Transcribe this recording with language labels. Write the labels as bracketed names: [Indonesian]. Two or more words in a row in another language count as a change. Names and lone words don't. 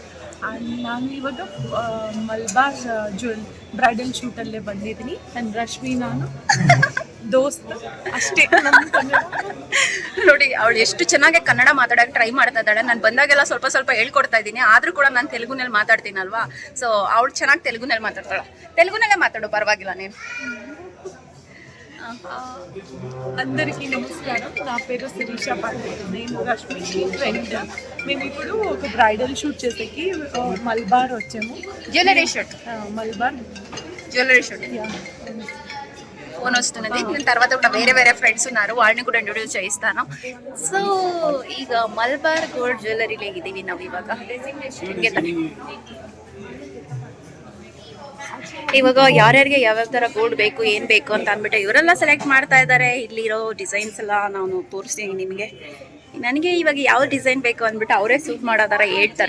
[Kannada] ನಾನು ಇವಾಗ ಮಲ್ಬಾರ್ [English] bridal shootalle [Kannada] ಬಂದಿದ್ದೀನಿ. ನನ್ನ ರಶ್ಮಿ, ನಾನು ದೋಸ್ತ್ ಅಷ್ಟೇ. ನೋಡಿ, ಅವಳು ಎಷ್ಟು ಚೆನ್ನಾಗಿ ಕನ್ನಡ ಮಾತಾಡೋಕೆ ಟ್ರೈ ಮಾಡ್ತಾ ಇದ್ದಾಳೆ. ನಾನು ಬಂದಾಗೆಲ್ಲ ಸ್ವಲ್ಪ ಸ್ವಲ್ಪ ಹೇಳ್ಕೊಡ್ತಾ ಇದ್ದೀನಿ. ಆದರೂ ಕೂಡ ನಾನು ತೆಲುಗುನಲ್ಲಿ ಮಾತಾಡ್ತೀನಲ್ವಾ, ಸೊ ಅವಳು ಚೆನ್ನಾಗಿ ತೆಲುಗುನಲ್ಲಿ ಮಾತಾಡ್ತಾಳೆ. [Telugu] ತೆಲುಗುನಲ್ಲೇ మాట్లాడు, పర్వాగిలా నేను. అందరికీ నమస్కారం. నా పేరు శిరీషా పాటిల్. నేను రష్మికి ఫ్రెండ్. మేము ఇప్పుడు ఒక [English] bridal shoot [Telugu] చేసేకి మల్బార్ వచ్చాము. [English] jewellery shoot. మల్బార్ jewellery shoot. [Telugu] ఫోన్ వస్తున్నది. నేను తర్వాత కూడా వేరే ఫ్రెండ్స్ ఉన్నారు, వాళ్ళని కూడా ఇంట్రొడ్యూస్ చేయిస్తాను. [Kannada] సో ಈಗ ಮಲ್ಬಾರ್ ಗೋಲ್ಡ್ ಜ್ಯುವೆಲರಿಲಿ ಇದ್ದೀವಿ ನಾವು ಇವಾಗ. ಇವಾಗ ಯಾರ್ಯಾರಿಗೆ ಯಾವ್ಯಾವ ಥರ ಗೋಲ್ಡ್ ಬೇಕು, ಏನು ಬೇಕು ಅಂತ ಅಂದ್ಬಿಟ್ಟು ಇವರೆಲ್ಲ ಸೆಲೆಕ್ಟ್ ಮಾಡ್ತಾ ಇದ್ದಾರೆ. ಇಲ್ಲಿರೋ ಡಿಸೈನ್ಸ್ ಎಲ್ಲ ನಾನು ತೋರಿಸ್ತೀನಿ ನಿಮಗೆ. ನನಗೆ ಇವಾಗ ಯಾವ ಡಿಸೈನ್ ಬೇಕು ಅಂದ್ಬಿಟ್ಟು ಅವರೇ ಸೂಟ್ ಮಾಡೋ ಥರ ಹೇಳ್ತಾರೆ.